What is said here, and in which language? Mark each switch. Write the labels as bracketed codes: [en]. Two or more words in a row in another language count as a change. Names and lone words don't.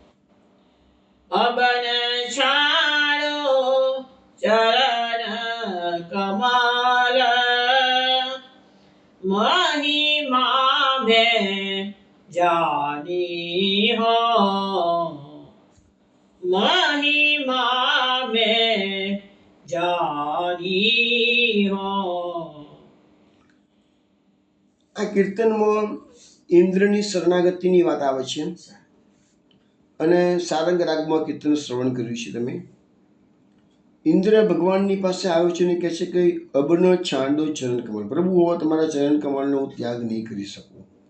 [bra] अबन छाड़ो चरण कमल महिमा में जानी हो महिमा में जानी हो. [gu] આ કીર્તનમાં ઇન્દ્રની શરણાગતિની વાત આવે છે અને સારંગ રાગમાં કીર્તન શ્રવણ કર્યું છે તમે. ઇન્દ્ર ભગવાનની પાસે આવ્યો છે અને કહે છે કે [bra] अबनो छांडो चरण कमल, [gu] પ્રભુ હવે તમારા ચરણ કમળનો હું ત્યાગ નહીં કરી શકું.